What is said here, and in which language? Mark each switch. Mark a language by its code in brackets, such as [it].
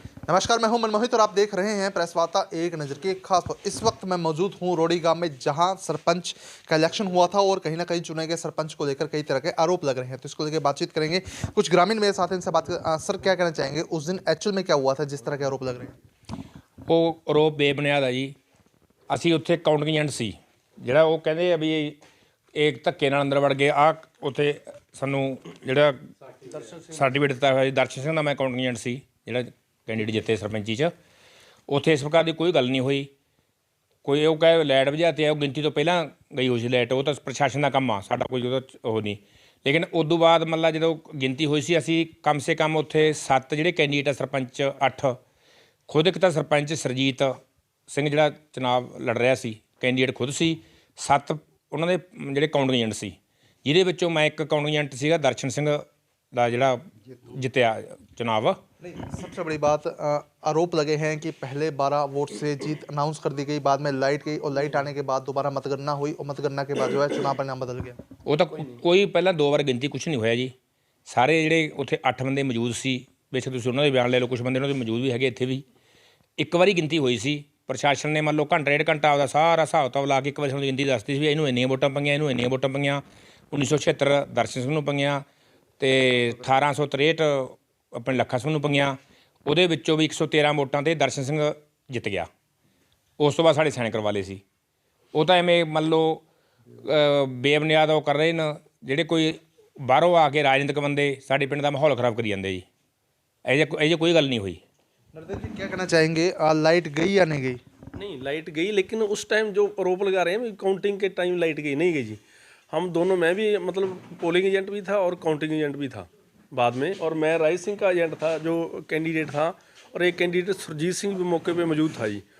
[hi] नमस्कार, मैं हूं मनमोहित और आप देख रहे हैं प्रेस वार्ता एक नज़र की एक खास पर। इस वक्त मैं मौजूद हूं रोड़ी गांव में, जहां सरपंच का इलेक्शन हुआ था और कहीं ना कहीं चुने गए सरपंच को लेकर कई तरह के आरोप लग रहे हैं। तो इसको लेकर बातचीत करेंगे। कुछ ग्रामीण मेरे साथ हैं, इनसे बात कर। सर, क्या कहना चाहेंगे, उस दिन एक्चुअल में क्या हुआ था जिस तरह के आरोप लग रहे हैं? [pa] ਉਹ ਆਰੋਪ ਬੇਬੁਨਿਆਦ ਆ ਜੀ। ਅਸੀਂ ਉੱਥੇ ਕਾਊਂਟਿੰਗ ਏਜੰਟ ਸੀ, ਜਿਹੜਾ ਉਹ ਕਹਿੰਦੇ ਆ ਵੀ ਇਹ ਧੱਕੇ ਨਾਲ ਅੰਦਰ ਵੜ ਗਏ। ਆ ਉੱਥੇ ਸਾਨੂੰ ਜਿਹੜਾ ਸਰਟੀਫਿਕੇਟ ਦਿੱਤਾ ਹੋਇਆ ਜੀ ਦਰਸ਼ਨ ਸਿੰਘ ਦਾ, ਮੈਂ ਕਾਊਂਟਿੰਗ ਏਜੰਟ ਸੀ ਜਿਹੜਾ ਕੈਂਡੀਡੇਟ ਜਿੱਤੇ ਸਰਪੰਚੀ 'ਚ। ਉੱਥੇ ਇਸ ਪ੍ਰਕਾਰ ਦੀ ਕੋਈ ਗੱਲ ਨਹੀਂ ਹੋਈ। ਕੋਈ ਉਹ ਕਹੇ ਲਾਈਟ ਬੁਝਾਤੀ ਆ, ਉਹ ਗਿਣਤੀ ਤੋਂ ਪਹਿਲਾਂ ਗਈ ਹੋਈ ਸੀ ਲਾਈਟ, ਉਹ ਤਾਂ ਪ੍ਰਸ਼ਾਸਨ ਦਾ ਕੰਮ ਆ, ਸਾਡਾ ਕੋਈ ਉਹਦਾ ਉਹ ਨਹੀਂ। ਲੇਕਿਨ ਉਦੋਂ ਬਾਅਦ ਮਤਲਬ ਜਦੋਂ ਗਿਣਤੀ ਹੋਈ ਸੀ, ਅਸੀਂ ਕਮ ਸੇ ਕਮ ਉੱਥੇ 7 ਜਿਹੜੇ ਕੈਂਡੀਡੇਟ ਆ ਸਰਪੰਚ, 8 ਖੁਦ, ਇੱਕ ਤਾਂ ਸਰਪੰਚ ਸਰਜੀਤ ਸਿੰਘ ਜਿਹੜਾ ਚੁਣਾਵ ਲੜ ਰਿਹਾ ਸੀ, ਕੈਂਡੀਡੇਟ ਖੁਦ ਸੀ, 7 ਉਹਨਾਂ ਦੇ ਜਿਹੜੇ ਕਾਊਂਟਿੰਗ ਏਜੰਟ ਸੀ, ਜਿਹਦੇ ਵਿੱਚੋਂ ਮੈਂ ਇੱਕ ਕਾਊਂਟਿੰਗ ਏਜੰਟ ਸੀਗਾ ਦਰਸ਼ਨ ਸਿੰਘ ਦਾ ਜਿਹੜਾ ਜਿੱਤਿਆ चुनाव। [hi] सबसे बड़ी बात, आरोप लगे हैं कि पहले 12 वोट से जीत अनाउंस कर दी गई, बाद में लाइट गई और लाइट आने के बाद दोबारा मतगणना हुई और मतगणना के बाद जो है चुनाव परिणाम बदल गया। [pa] ਉਹ ਤਾਂ ਕੋਈ ਪਹਿਲਾਂ 2 ਵਾਰ ਗਿਣਤੀ ਕੁਛ ਨਹੀਂ ਹੋਇਆ ਜੀ। ਸਾਰੇ ਜਿਹੜੇ ਉੱਥੇ 8 ਬੰਦੇ ਮੌਜੂਦ ਸੀ, ਬੇਸ਼ੱਕ ਤੁਸੀਂ ਉਹਨਾਂ ਦੇ ਬਿਆਨ ਲੈ ਲਓ, ਕੁਛ ਬੰਦੇ ਉਹਨਾਂ ਦੇ ਮੌਜੂਦ ਵੀ ਹੈਗੇ ਇੱਥੇ ਵੀ। ਇੱਕ ਵਾਰੀ ਗਿਣਤੀ ਹੋਈ ਸੀ, ਪ੍ਰਸ਼ਾਸਨ ਨੇ ਮੰਨ ਲਓ ਘੰਟਾ 1.5 ਘੰਟਾ ਆਪਦਾ ਸਾਰਾ ਹਿਸਾਬ ਕਿਤਾਬ ਲਾ ਕੇ ਇੱਕ ਵਾਰੀ ਸਾਨੂੰ ਗਿਣਤੀ ਦੱਸਦੀ ਸੀ ਵੀ ਇਹਨੂੰ ਇੰਨੀਆਂ ਵੋਟਾਂ ਪਈਆਂ, ਇਹਨੂੰ ਇੰਨੀਆਂ ਵੋਟਾਂ ਪਈਆਂ। 1976 ਦਰਸ਼ਨ ਸਿੰਘ ਨੂੰ ਪਈਆਂ ਅਤੇ 1863 ਆਪਣੇ ਲੱਖਾ ਸਿੰਘ ਨੂੰ ਪਈਆਂ। ਉਹਦੇ ਵਿੱਚੋਂ ਵੀ 113 ਵੋਟਾਂ 'ਤੇ ਦਰਸ਼ਨ ਸਿੰਘ ਜਿੱਤ ਗਿਆ। ਉਸ ਤੋਂ ਬਾਅਦ ਸਾਡੇ ਸਾਈਨ ਕਰਵਾ ਲਏ ਸੀ। ਉਹ ਤਾਂ ਐਵੇਂ ਮੰਨ ਲਓ ਬੇਬੁਨਿਆਦ ਉਹ ਕਰ ਰਹੇ ਨੇ, ਜਿਹੜੇ ਕੋਈ ਬਾਹਰੋਂ ਆ ਕੇ ਰਾਜਨੀਤਿਕ ਬੰਦੇ ਸਾਡੇ ਪਿੰਡ ਦਾ ਮਾਹੌਲ ਖ਼ਰਾਬ ਕਰੀ ਜਾਂਦੇ ਜੀ। ਇਹ ਜਿਹੀ ਕੋਈ ਗੱਲ ਨਹੀਂ ਹੋਈ। [hi] नरदेव जी, क्या कहना चाहेंगे, लाइट गई या नहीं गई? नहीं, लाइट गई, लेकिन उस टाइम जो आरोप लगा रहे हैं काउंटिंग के टाइम लाइट गई नहीं गई जी। हम दोनों, मैं भी मतलब पोलिंग एजेंट भी था और काउंटिंग एजेंट भी था बाद में, और मैं राय सिंह का एजेंट था जो कैंडिडेट था, और एक कैंडिडेट सुरजीत सिंह भी मौके पे मौजूद था जी।